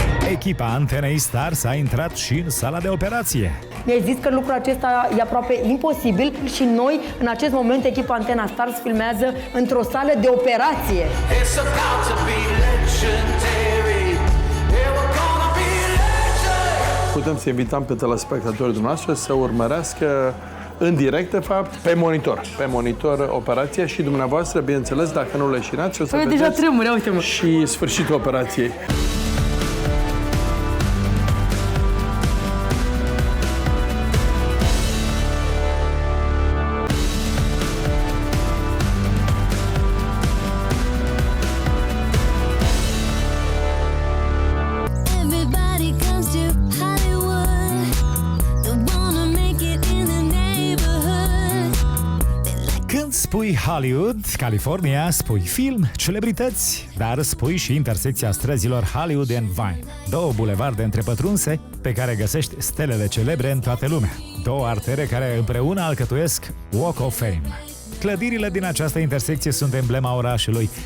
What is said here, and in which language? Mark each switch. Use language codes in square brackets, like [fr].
[ro] Echipa Antenei Stars a intrat și în sala de operație. Mi-ai zis că lucrul acesta e aproape imposibil și noi, în acest moment, echipa Antena Stars filmează într-o sală de operație. [en] It's about to be legendary. Yeah, we're gonna be legends. [ro] Putem să invităm pe telespectatorii dumneavoastră să urmărească în direct, de fapt, pe monitor operația și dumneavoastră, bineînțeles, dacă nu leșinați, o să Păi, vedeți deja tremure, uite-mă. și sfârșitul operației. [en] Everybody comes to Hollywood. They wanna make it in the neighborhood. They like [ro] Când spui Spui Hollywood, California, spui film, celebrități, dar spui și intersecția străzilor Hollywood and Vine. Două bulevarde întrepătrunse pe care găsești stelele celebre în toată lumea. Două artere care împreună alcătuiesc Walk of Fame. Clădirile din această intersecție sunt emblema orașului.